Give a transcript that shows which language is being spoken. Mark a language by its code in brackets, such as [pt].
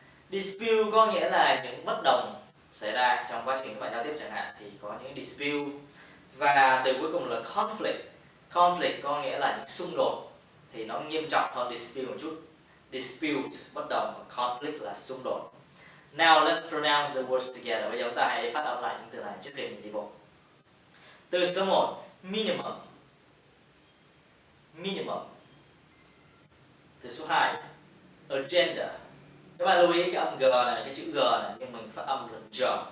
[vi] Dispute có nghĩa là những bất đồng xảy ra trong quá trình các bạn giao tiếp chẳng hạn, thì có những dispute. Và từ cuối cùng là conflict. Conflict có nghĩa là những xung đột, thì nó nghiêm trọng hơn dispute một chút. Dispute, bất đồng, và conflict là xung đột. [en] Now let's pronounce the words together. [vi] Bây giờ chúng ta hãy phát âm lại những từ này trước khi mình đi vô. Từ số 1, minimum. Minimum. Từ số 2, agenda. Các bạn lưu ý cái âm G này, cái chữ G này, nhưng mình phát âm là G.